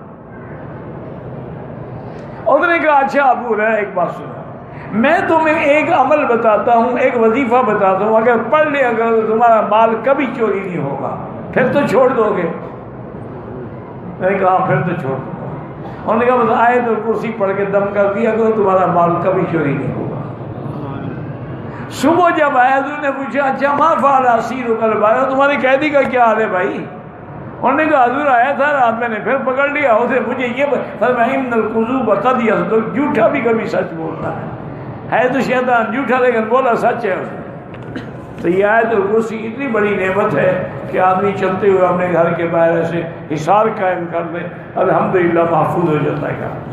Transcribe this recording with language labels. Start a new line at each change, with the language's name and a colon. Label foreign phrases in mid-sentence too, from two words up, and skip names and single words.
Urdu: اس نے کہا اچھا ابو ہریرہ ایک بات سنو، میں تمہیں ایک عمل بتاتا ہوں، ایک وظیفہ بتاتا ہوں، اگر پڑھ لیا کرو تو تمہارا مال کبھی چوری نہیں ہوگا، پھر تو چھوڑ دو گے؟ میں نے کہا پھر تو چھوڑ دو۔ انہوں نے کہا بس آیت الکرسی پڑھ کے دم کر دیا کرو، تمہارا مال کبھی چوری نہیں ہوگا۔ صبح جب آیا حضور نے پوچھا اچھا
Arabic: ما فعل اسیرک البارحہ،
Urdu: تمہارے قیدی کا کیا حال ہے بھائی؟ انہوں نے کہا حضور آیا تھا رات میں نے پھر پکڑ لیا، اسے مجھے یہ فرمایا
Arabic: ان الکذوب قد یصدق،
Urdu: جھوٹا بھی کبھی سچ بولتا ہے تو شیطان جھوٹا لیکن بولا سچ ہے اس نے۔ تو یہ آیت الکرسی اتنی بڑی نعمت ہے کہ آدمی چلتے ہوئے اپنے گھر کے باہر سے حصار قائم کر لے، الحمدللہ محفوظ ہو جاتا ہے۔